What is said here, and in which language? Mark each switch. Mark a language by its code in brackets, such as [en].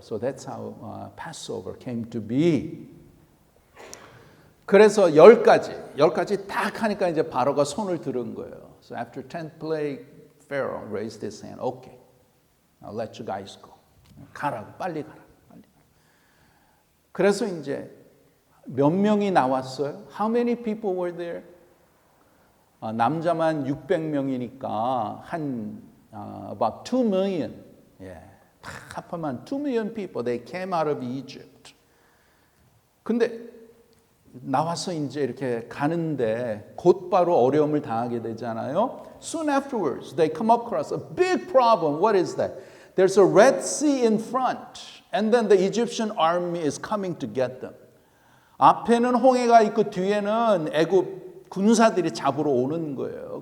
[en] So that's how Passover came to be. [ko] 그래서 10가지 딱 하니까 이제 바로가 손을 들은 거예요. [en] So after 10th plague, Pharaoh raised his hand. Okay, now let you guys go. [ko] 가라고, 빨리 가라. 그래서 이제 몇 명이 나왔어요? [en] How many people were there? [ko] 남자만 600명이니까 한 [en] about 2 million. [ko] 예, 다 합하면 [en] 2 million people. They came out of Egypt. [ko] 근데 나와서 이제 이렇게 가는데 곧바로 어려움을 당하게 되잖아요. [en] Soon afterwards, they come across a big problem. What is that? There's a Red Sea in front, and then the Egyptian army is coming to get them. [ko] 앞에는 홍해가 있고 뒤에는 애굽 군사들이 잡으러 오는 거예요.